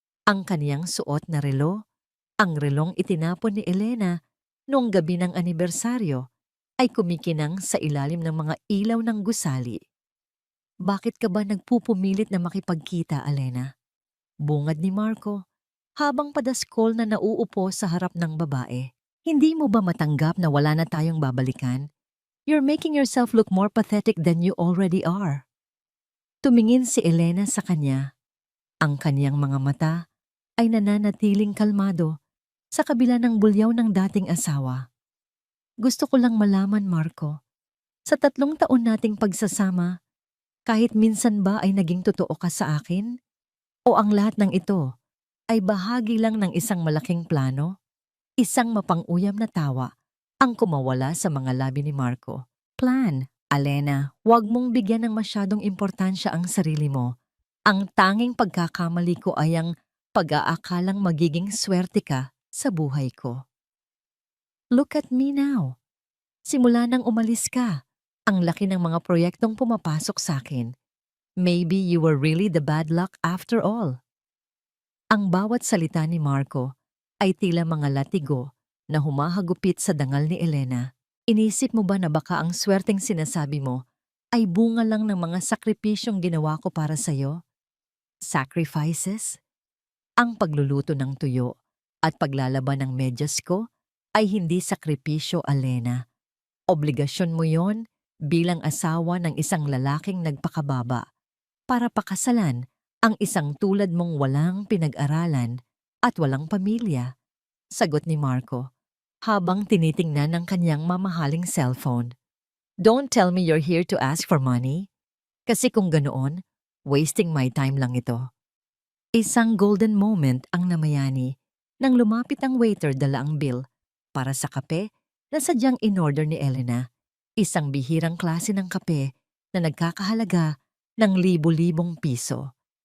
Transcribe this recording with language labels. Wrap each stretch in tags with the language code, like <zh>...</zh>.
<tl>Ang kaniyang suot na relo, ang relong itinapon ni Elena noong gabi ng anibersaryo, ay kumikinang sa ilalim ng mga ilaw ng gusali. Bakit ka ba nagpupumilit na makipagkita, Elena? Bungad ni Marco, habang padaskol na nauupo sa harap ng babae. Hindi mo ba matanggap na wala na tayong babalikan?</tl> <en>You're making yourself look more pathetic than you already are.</en> <tl>Tumingin si Elena sa kanya. Ang kanyang mga mata ay nananatiling kalmado sa kabila ng bulyaw ng dating asawa. Gusto ko lang malaman, Marco, sa 3 taon nating pagsasama, kahit minsan ba ay naging totoo ka sa akin? O ang lahat ng ito ay bahagi lang ng isang malaking plano? Isang mapang-uyam na tawa ang kumawala sa mga labi ni Marco. Plan, Elena, huwag mong bigyan ng masyadong importansya ang sarili mo. Ang tanging pagkakamali ko ay ang pag-aakalang magiging swerte ka sa buhay ko.</tl> <en>Look at me now.</en> <tl>Simula nang umalis ka, ang laki ng mga proyektong pumapasok sa akin.</tl> <en>Maybe you were really the bad luck after all.</en> <tl>Ang bawat salita ni Marco ay tila mga latigo na humahagupit sa dangal ni Elena. Inisip mo ba na baka ang swerteng sinasabi mo ay bunga lang ng mga sakripisyong ginawa ko para sa'yo? Sacrifices? Ang pagluluto ng tuyo at paglalaban ng medyas ko ay hindi sakripisyo, Elena. Obligasyon mo yon bilang asawa ng isang lalaking nagpakababa para pakasalan ang isang tulad mong walang pinag-aralan at walang pamilya. Sagot ni Marco habang tinitingnan ng kanyang mamahaling cellphone.</tl> <en>Don't tell me you're here to ask for money.</en> <tl>Kasi kung ganoon,</tl> <en>wasting my time</en> <tl>lang ito. Isang golden moment ang namayani nang lumapit ang waiter dala ang bill para sa kape na sadyang in-order ni Elena. Isang bihirang klase ng kape na nagkakahalaga ng libo-libong piso.</tl>